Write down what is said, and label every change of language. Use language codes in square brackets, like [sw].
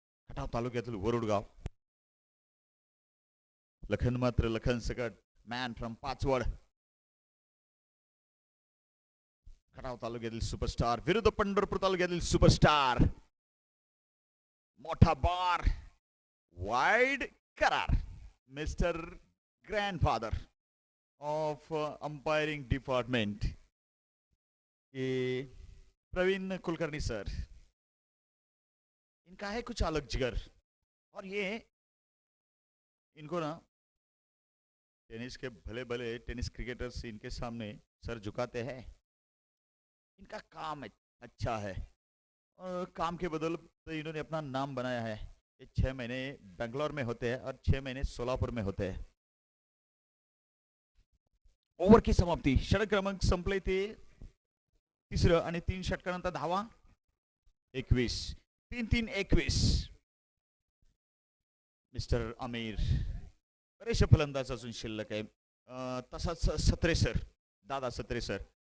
[mr] खटाव तालुक्यातील वरुडगाव, लखन सकट man from Pachwad, Khatav तालुक्यातील सुपरस्टार विरुद्ध पंढरपूर तालुक्यातील सुपरस्टार। मोठा बार, वाइड करार, [en] Mister grandfather of umpiring department, ये Praveen Kulkarni sir. [hi] इनका है कुछ अलग जिगर, और ये इनको ना टेनिस के भले भले टेनिस क्रिकेटर्स इनके सामने सर झुकाते हैं। इनका काम अच्छा है और काम के बदल तो इन्होंने अपना नाम बनाया है। ये 6 महीने बेंगलोर में होते हैं और 6 महीने सोलापुर में होते हैं। [mr] ओव्हर की समाप्ती, षटक क्रमांक संपले ते तिसरं आणि 3 षटकानंतर धावा 21, 3-3 21। मिस्टर आमिर बरेचसे फलंदाज अजून शिल्लक आहे, तसाच सत्रे सर, दादा सत्रे सर।